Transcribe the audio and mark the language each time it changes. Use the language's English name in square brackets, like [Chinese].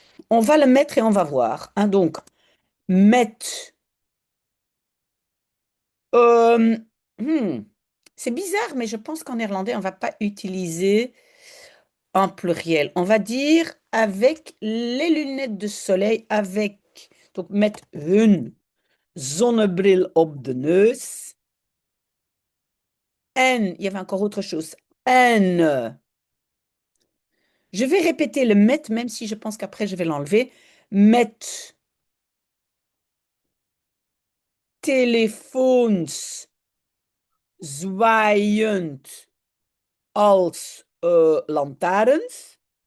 [French] On va le mettre et on va voir. Hein, donc, met. Euh, hmm, c'est bizarre, mais je pense qu'en néerlandais, on ne va pas utiliser un pluriel. On va dire avec les lunettes de soleil, avec. [Dutch] Donc, met hun zonnebril op de neus. [French] En, il y avait encore autre chose. En. Je vais répéter le met, même si je pense qu'après, je vais l'enlever. [Dutch] Met telefoons zwaaiend als lantaarns.